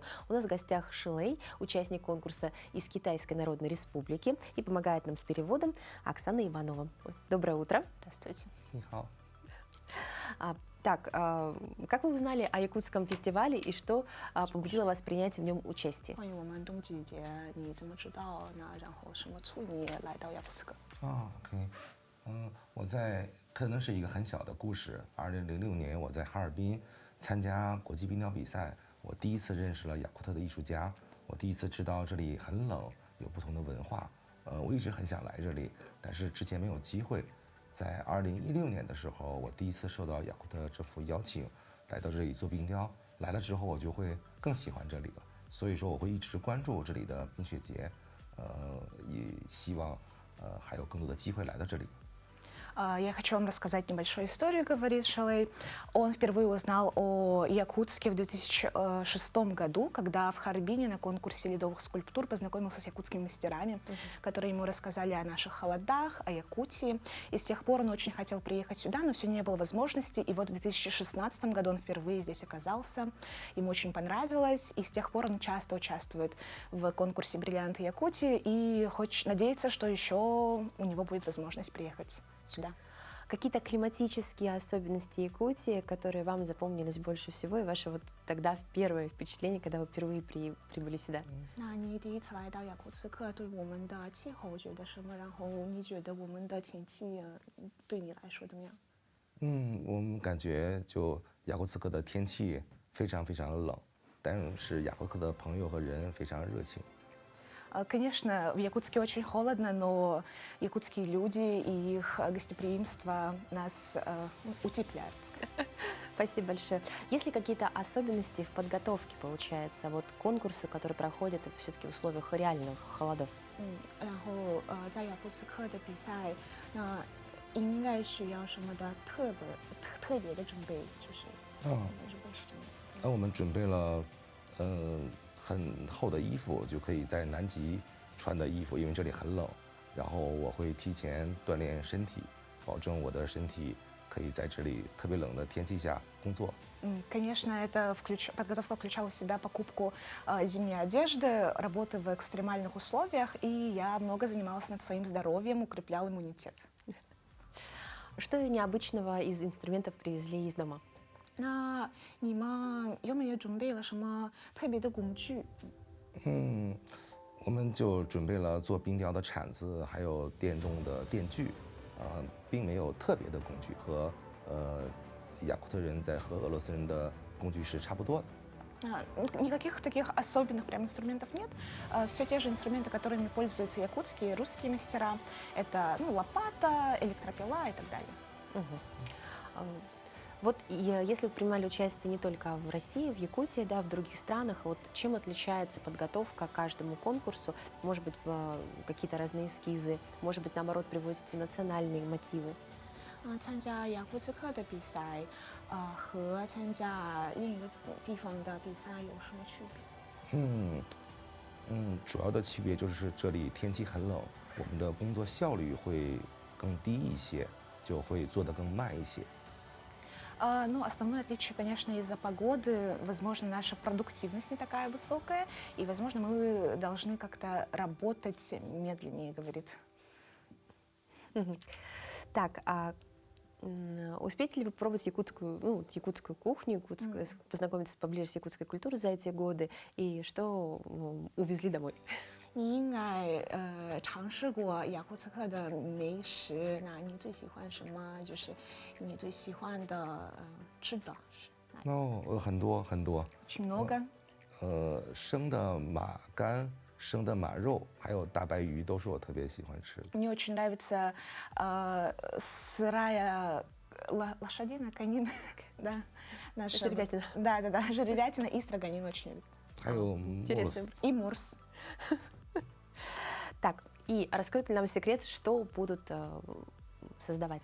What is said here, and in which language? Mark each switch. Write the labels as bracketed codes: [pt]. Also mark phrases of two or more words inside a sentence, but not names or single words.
[ru] У нас в гостях Шилей, участник конкурса из Китайской Народной Республики, и помогает нам с переводом Оксана Иванова. Доброе утро. Здравствуйте. Так, как вы узнали о якутском фестивале и что побудило вас принять в нем участие? [zh] 关于我们冬季节，你怎么知道呢？然后什么促你来到雅库茨克？ OK， 我在可能是一个很小的故事。2006年，我在哈尔滨参加国际冰雕比赛，我第一次认识了雅库特的艺术家，我第一次知道这里很冷，有不同的文化。我一直很想来这里，但是之前没有机会。在2016年的时候，我第一次受到雅库特政府邀请，来到这里做冰雕。来了之后，我就会更喜欢这里了。所以说，我会一直关注这里的冰雪节，也希望还有更多的机会来到这里。 [ru] Я хочу вам рассказать небольшую историю, говорит Шалей. Он впервые узнал о Якутске в 2006 году, когда в Харбине на конкурсе ледовых скульптур познакомился с якутскими мастерами, которые ему рассказали о наших холодах, о Якутии. И с тех пор он очень хотел приехать сюда, но все не было возможности. И вот в 2016 году он впервые здесь оказался. Ему очень понравилось. И с тех пор он часто участвует в конкурсе «Бриллианты Якутии» и хочет надеяться, что еще у него будет возможность приехать сюда. Какие-то климатические особенности Якутии, которые вам запомнились больше всего, и ваше вот тогда первое впечатление, когда вы впервые прибыли сюда? [zh] 那你第一次来到雅库茨克，对我们的气候觉得什么？然后你觉得我们的天气对你来说怎么样？我们感觉就雅库茨克的天气非常非常冷，但是雅库茨克的朋友和人非常热情。 [ru] Конечно, в Якутске очень холодно, но якутские люди и их гостеприимство нас утепляют. Спасибо большое. Есть ли какие-то особенности в подготовке, получается, вот конкурсы, которые проходят все-таки в условиях реальных холодов? [zh] 然后在雅库斯克的比赛，那应该需要什么的特别的准备，就是准备是怎么？我们准备了很厚的衣服，就可以在南极穿的衣服，因为这里很冷。然后我会提前锻炼身体，保证我的身体可以在这里特别冷的天气下工作。 [ru] Конечно, эта подготовка включала в себя покупку зимней одежды, работы в экстремальных условиях, и я много занималась над своим здоровьем, укреплял иммунитет. Что необычного из инструментов привезли из дома? [zh] 那你们有没有准备了什么特别的工具？我们就准备了做冰雕的铲子，还有电动的电锯，并没有特别的工具，和雅库特人和俄罗斯人的工具是差不多的。 [ru] Никаких таких особенных прям инструментов нет. Все те же инструменты, которыми пользуются якутские и русские мастера. Это лопата, электропила и так далее. Вот если вы принимали участие не только в России, в Якутии, да, в других странах, вот чем отличается подготовка к каждому конкурсу? Может быть, какие-то разные эскизы, может быть, наоборот, приводите национальные мотивы? [zh] 参加雅库茨克的比赛，和参加另一个地方的比赛有什么区别？主要的区别就是这里天气很冷，我们的工作效率会更低一些，就会做得更慢一些。 [ru] Ну, основное отличие, конечно, из-за погоды. Возможно, наша продуктивность не такая высокая, и, возможно, мы должны как-то работать медленнее, говорит. Так, успеете ли вы пробовать якутскую кухню, познакомиться поближе с якутской культурой за эти годы, и что увезли домой? [zh] 你应该尝试过雅库茨克的美食，那你最喜欢什么？就是你最喜欢的吃的是哪里？很多很多。 [ru] много？ [zh] 生的马肝、生的马肉，还有大白鱼，都是我特别喜欢吃的。 [ru] Мне очень нравится сырая лошадиная конина, да, наша. Жеребятина. Да, жеребятина и строганин очень любит. [zh] 还有 морс. [ru] И морс. Так, и раскройте нам секрет, что будут создавать.